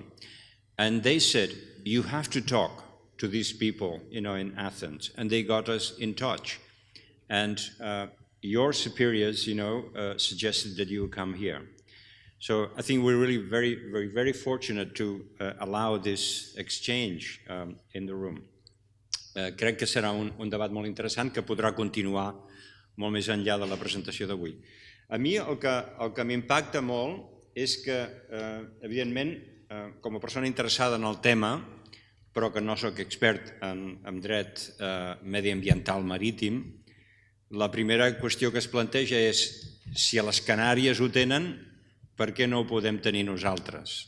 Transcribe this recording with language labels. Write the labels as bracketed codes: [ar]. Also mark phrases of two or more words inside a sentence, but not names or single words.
[en] And they said, you have to talk to these people, in Athens. And they got us in touch. And your superiors, suggested that you come here. So I think we're really very fortunate to allow this exchange in the room. [ca] Crec que serà un debat molt interessant que podrà continuar molt més enllà de la presentació d'avui. A mi el que m'impacta molt és que, evidentment, com a persona interessada en el tema, però que no soc expert en dret mediambiental marítim, la primera qüestió que es planteja és si a les Canàries ho tenen, per què no ho podem tenir nosaltres?